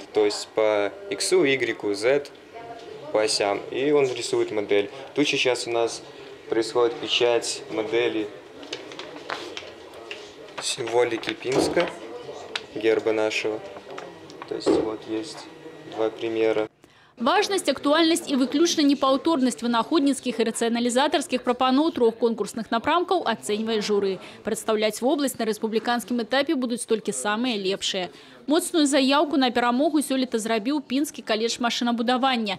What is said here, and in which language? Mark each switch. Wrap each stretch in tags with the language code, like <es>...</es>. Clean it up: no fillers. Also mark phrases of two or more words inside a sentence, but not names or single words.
<ru>То есть по X, Y, Z, по осям. И он рисует модель. Тут сейчас у нас происходит печать модели символики Пинска, герба нашего. То есть вот есть два примера.</ru> <be>Важнасць, актуальнасць і выключна непаўторнасць вынаходніцкіх і рацыяналізатарскіх прапаноў 3 конкурсных напрамкаў ацэньвае журы. Прадстаўляць вобласць на рэспубліканскім этапе будуць толькі самыя лепшыя. Моцную заяўку на перамогу сёлета зрабіў Пінскі каледж машынабудавання.</be>